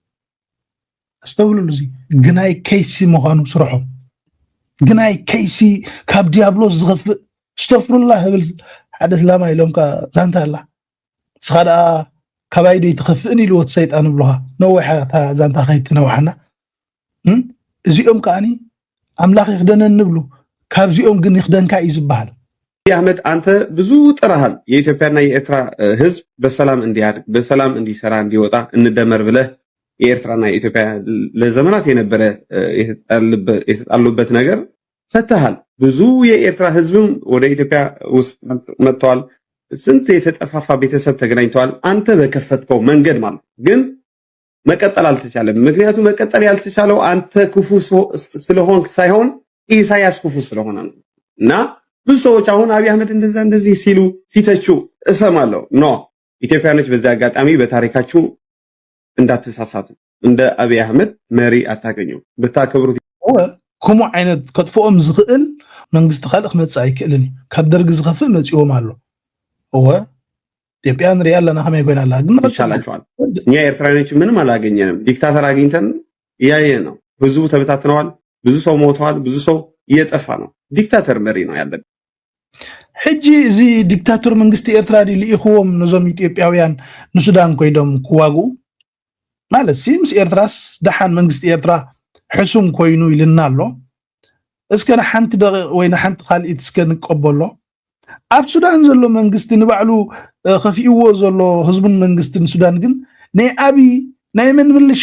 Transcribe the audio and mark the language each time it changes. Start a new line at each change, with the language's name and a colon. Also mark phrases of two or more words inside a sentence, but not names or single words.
Tigrinya: ኣስተውልሉ። እዚ ግናይ ከይሲ ምዃኑ ስርሖም ግናይ ከይሲ ካብ ዲያብሎስ ዝኸፍእ ዝተፍሩላ ህብል ሓደ ስላማ ኢሎምካ ዛንታ ኣላ ስኻ ደኣ ካባይዶ ይትኸፍእን ኢልዎት ሰይጣን ብልኻ ነዊሓ ዛንታ ከይትነውሓና እዚኦም ከዓኒ ኣምላኽ ይኽደነን ንብሉ ካብዚኦም ግን ይኽደንካ እዩ ዝበሃል።
Amharic: አብይ አህመድ አንተ ብዙ ጥረሃል የኢትዮጵያና የኤርትራ ህዝብ በሰላም እንዲያድግ በሰላም እንዲሰራ እንዲወጣ እንደመር ብለህ የኤርትራና የኢትዮጵያ ለዘመናት የነበረ የተጣሉበት ነገር ፈተሃል። ብዙ የኤርትራ ህዝብም ወደ ኢትዮጵያ ውስጥ መጥተዋል። ስንት የተጠፋፋ ቤተሰብ ተገናኝተዋል። አንተ በከፈትከው መንገድ ማለት ግን መቀጠል አልተቻለም። ምክንያቱም መቀጠል ያልተቻለው አንተ ክፉ ስለሆንክ ሳይሆን ኢሳያስ ክፉ ስለሆነ ነው። እና ብዙ ሰዎች አሁን አብይ አህመድ እንደዚህ ሲሉ ሲተቹ እሰማለሁ። ኖ ኢትዮጵያኖች በዚህ አጋጣሚ በታሪካችሁ እንዳትሳሳቱ። እንደ አብይ አህመድ መሪ አታገኙ። ብታከብሩት
Tigrinya: ከምኡ ዓይነት ከጥፍኦም ዝኽእል መንግስቲ ካልእ ክመፅእ ኣይክእልን። ካብ ደርጊ ዝኸፍእ መፂኦም ኣሎ እወ ኢትዮጵያን ሪያለና ከመይ ይጎናላ ግን
Amharic: ይቻላችኋል። እኛ ኤርትራውያኖች ምንም አላገኘንም። ዲክታተር አግኝተን እያየን ነው። ህዝቡ ተበታትነዋል። ብዙ ሰው ሞተዋል። ብዙ ሰው እየጠፋ ነው። ዲክታተር መሪ ነው ያለን።
Tigrinya: ሕጂ እዚ ዲክታተር መንግስቲ ኤርትራ ዲ ልኢኽዎም ነዞም ኢትዮጵያውያን ንሱዳን ኮይዶም ክዋጉ ማለት ሲምስ ኤርትራስ ደሓን መንግስቲ ኤርትራ ሕሱም ኮይኑ ይልና ኣሎ እስከ ሓንቲ ደቂቕ ወይ ሓንቲ ካልኢት እስከ ንቀበሎ ኣብ ሱዳን ዘሎ መንግስቲ ንባዕሉ ከፊእዎ ዘሎ ህዝቡን መንግስትን ሱዳን ግን ናይ አቢ ናይ መን ምልሻ